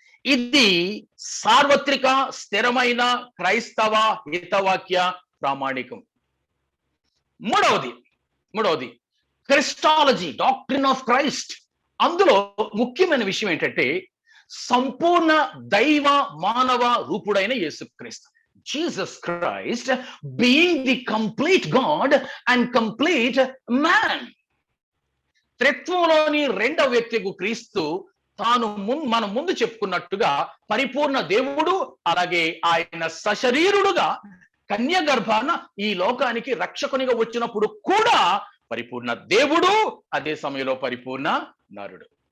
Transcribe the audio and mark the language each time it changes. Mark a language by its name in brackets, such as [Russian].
[Telugu] ఇది సార్వత్రిక స్థిరమైన క్రైస్తవ హితవాక్య ప్రామాణికం. మూడవది క్రిస్టాలజీ, [English] Doctrine of Christ. [Telugu] అందులో ముఖ్యమైన విషయం ఏంటంటే సంపూర్ణ దైవ మానవ రూపుడైన యేసుక్రీస్తు. [English] Jesus Christ being the complete God and complete man. [Telugu] త్రిత్వంలోని 2వ వ్యక్తికు క్రీస్తు తాను మనం ముందు చెప్పుకున్నట్టుగా పరిపూర్ణ దేవుడు, అలాగే ఆయన సశరీరుడుగా కన్య గర్భాన ఈ లోకానికి రక్షకునిగా వచ్చినప్పుడు కూడా పరిపూర్ణ దేవుడు, అదే సమయంలో పరిపూర్ణ నరుడు.